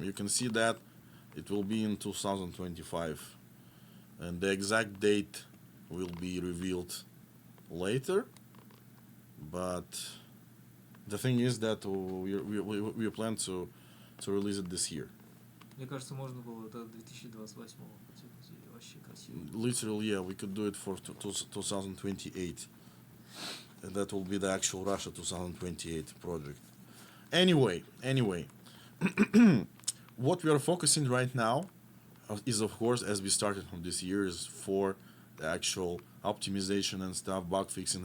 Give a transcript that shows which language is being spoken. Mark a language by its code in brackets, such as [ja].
[en] You can see that it will be in 2025, and the exact date will be revealed later. But the thing is that we plan to release it this year. [ru] Мне кажется, можно было до 2028-го потянуть, и вообще красиво. [en] Literally, yeah, we could do it for 2028. And that will be the actual Russia 2028 project. Anyway, what we are focusing right now is, of course, as we started from this year, is for the actual optimization and stuff, bug fixing.